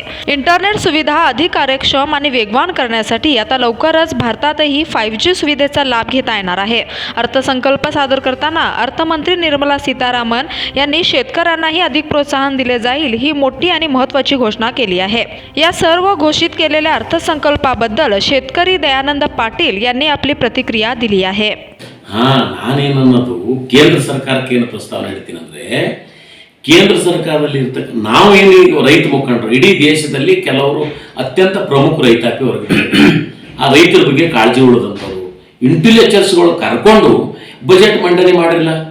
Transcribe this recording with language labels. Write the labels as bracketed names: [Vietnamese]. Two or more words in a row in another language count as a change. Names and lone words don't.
[Marathi] इंटरनेट सुविधा अधिक कार्यक्षम आणि वेगवान करण्यासाठी आता लवकरच भारतातही 5G सुविधेचा लाभ घेता येणार आहे. अर्थसंकल्प सादर करताना अर्थमंत्री निर्मला सीतारामन यांनी शेतकऱ्यांनाही अधिक प्रोत्साहन दिले जाईल ही मोठी आणि महत्त्वाची घोषणा केली आहे. या सर्व घोषित केलेल्या अर्थसंकल्पाबद्दल शेतकरी दयानंद पाटील यांनी आपली प्रतिक्रिया दिली आहे. [Kannada] ನಾನೇನನ್ನೋದು ಕೇಂದ್ರ ಸರ್ಕಾರಕ್ಕೆ ಏನು ಪ್ರಸ್ತಾವನೆ ಹೇಳ್ತೀನಿ ಅಂದರೆ, ಕೇಂದ್ರ ಸರ್ಕಾರದಲ್ಲಿ ನಾವು ಏನು ರೈತ ಮುಖಂಡರು ಇಡೀ ದೇಶದಲ್ಲಿ ಕೆಲವರು ಅತ್ಯಂತ ಪ್ರಮುಖ ರೈತಾಪಿ ವರ್ಗಗಳಿದ್ದಾರೆ. ಆ ರೈತರ ಬಗ್ಗೆ ಕಾಳಜಿ ಉಳಿದಂಥವ್ರು ಇಂಟೆಲಿಜೆನ್ಸ್ಗಳು ಕರ್ಕೊಂಡು ಬಜೆಟ್ ಮಂಡನೆ ಮಾಡಿಲ್ಲ.